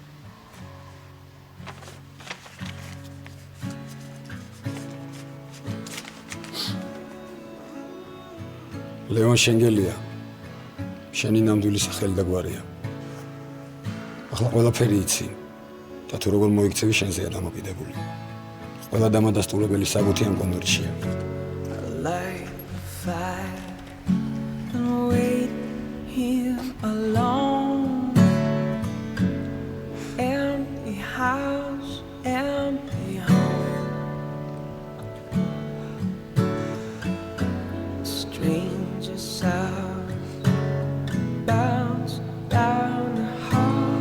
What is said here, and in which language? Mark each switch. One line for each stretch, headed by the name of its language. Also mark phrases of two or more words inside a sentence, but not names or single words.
Georgian: ლევან შენგელია, შენი ნამდვილი სახელი და გვარია. ახლა ყველაფერი იცი და თუ როგორ მოიქცევი შენზეა დამოკიდებული. ყველა დამადასტურებელი საბუთი ამ კონვერტშია.
English: Light the fire and wait here alone. Empty house, empty home. Stranger sounds bounce down the hall.